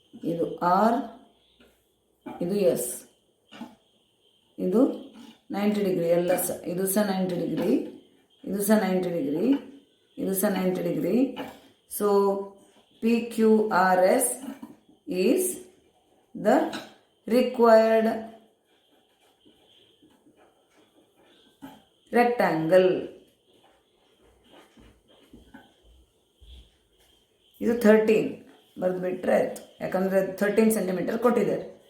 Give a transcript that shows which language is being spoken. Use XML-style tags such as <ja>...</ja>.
<kn>ಇದು R, ಇದು S, ಇದು 90 ಡಿಗ್ರಿ ಎಲ್ಲ ಸಹ. ಇದು ಸಹ 90 ಡಿಗ್ರಿ, ಇದು ಸಹ 90 ಡಿಗ್ರಿ, ಇದು ಸಹ 90 degree.</kn> <en>So PQRS is the required rectangle.</en> <kn>ಇದು 13 ಬರೆದು ಬಿಟ್ಟರೆ ಆಯಿತು, ಯಾಕಂದರೆ 13 ಸೆಂಟಿಮೀಟರ್ ಕೊಟ್ಟಿದ್ದಾರೆ.</kn>